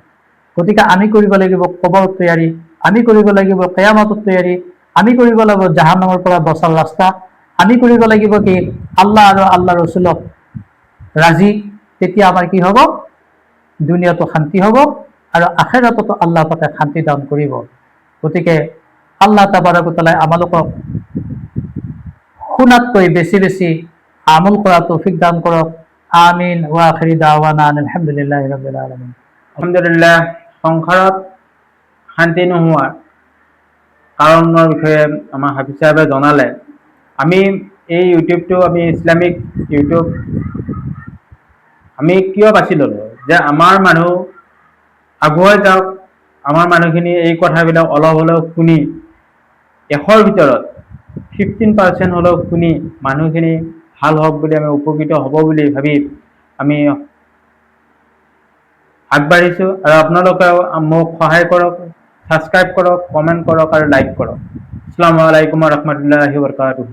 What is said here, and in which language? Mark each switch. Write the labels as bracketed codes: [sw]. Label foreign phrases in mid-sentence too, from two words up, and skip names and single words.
[as] গতিকে আমি কৰিব লাগিব কবৰত তৈয়াৰী, আমি কৰিব লাগিব কিয়ামতৰ তৈয়াৰী, আমি কৰিব লাগিব জাহান্নামৰ পৰা বচাৰ ৰাস্তা, আমি কৰিব লাগিব কি আল্লাহ আৰু আল্লাহ ৰসুলক ৰাজি। তেতিয়া আমাৰ কি হ'ব? দুনিয়াটো শান্তি হ'ব, আৰু আখেৰাততো আল্লাহ পাকে শান্তি দান কৰিব। গতিকে [ar] الله تبارك وتعالى [as] আমালোকক শুনাতকৈ বেছি বেছি আমল কৰা তৌফিক দান কৰক। [ar] آمين وآخر دعوانا الحمد لله رب العالمين. আলহামদুলিল্লাহ, [as] সংসাৰত শান্তি নোহোৱাৰ কাৰণৰ বিষয়ে আমাৰ হাফিজ সাহেবে জনালে। আমি এই ইউটিউবটো আমি ইছলামিক ইউটিউব আমি কিয় বাছি ল'লোঁ, যে আমাৰ মানুহ আগুৱাই যাওক, আমাৰ মানুহখিনি এই কথাবিলাক অলপ হ'লেও শুনি 100ৰ ভিতৰত 15% হ'লেও শুনি মানুহখিনি ভাল হওক বুলি, আমি উপকৃত হ'ব বুলি ভাবি আমি আগবাঢ়িছোঁ। আৰু আপোনালোকেও মোক সহায় কৰক, ছাবস্ক্ৰাইব কৰক, কমেণ্ট কৰক আৰু লাইক কৰক। [ar] السلام عليكم ورحمة الله وبركاته.